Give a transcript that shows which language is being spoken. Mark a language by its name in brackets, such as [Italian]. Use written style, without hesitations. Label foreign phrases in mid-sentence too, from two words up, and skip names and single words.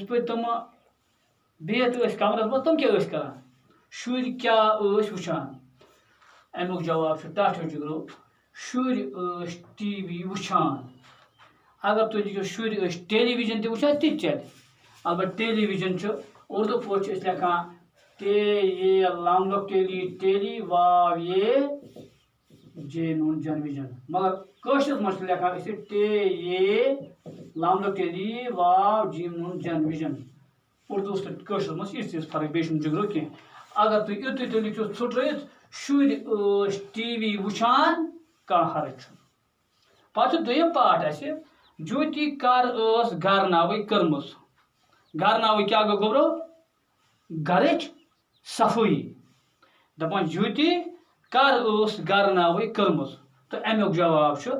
[Kashmiri] پٲٹھۍ تِم بِہِتھ ٲسۍ کمرس منٛز تِم کیٛاہ ٲسۍ کران شُرۍ کیٛاہ ٲسۍ وٕچھان امیُک جواب چھُ ٹاٹا جگرو شُرۍ ٲسۍ ٹی وی وٕچھان اگر تُہۍ لیکھِو شُرۍ ٲسۍ ٹیلی وِجن تہِ وٕچھان تہِ چلہِ البتہ ٹیلی وِجن چھُ اردو پٲٹھۍ چھِ أسۍ لیکھان لام لوگ ٹیلی واو یہ جے نون جن وِجن مگر کٲشرِس منٛز چھِ لیکھان أسۍ لام لوگ ٹیلی واو جیم نون جن وِجن اردوس تہٕ کٲشرِس منٛز چھِ یِژھ فرق بیٚیہِ چھُنہٕ جگرو کینٛہہ اگر تُہۍ یُتُے تُہۍ لیکھِو ژھُٹرٲیِتھ شُرۍ ٲسۍ ٹی وی وٕچھان کانٛہہ حرج چھُنہٕ پتہٕ چھُ دوٚیِم پاٹ اسہِ جوتی کر ٲس گرناوٕے کٔرمٕژ گرناوٕے کیٛاہ گوٚو گوٚبرو گرٕچ صفٲیی دپان جوتی کر ٲس گرناوٕے کٔرمٕژ تہٕ امیُک جواب چھُ